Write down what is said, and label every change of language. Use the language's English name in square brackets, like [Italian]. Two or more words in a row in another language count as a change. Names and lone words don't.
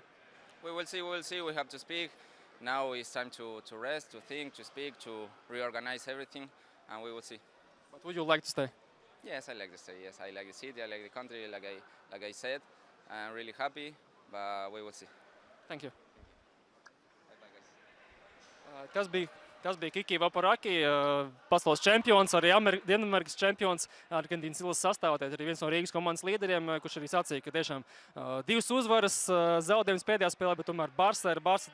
[English] We will see. We have to speak. Now it's time to rest, to think, to speak, to reorganize everything, and we will see. But would you like to stay? Yes, I like to stay. Yes, I like the city, I like the country, like I said. I'm really happy, but we will see. Thank you. [Latvian] Tas bija Kiki Vaporaki, pasaules čempions, arī Dienvidamerikas čempions, Argentīnas izlases sastāvā, arī viens no Rīgas komandas līderiem, kurš arī sacīja, ka tiešām 2 uzvaras, zaudējums pēdējā spēlē, bet tomēr Barca ir Barca.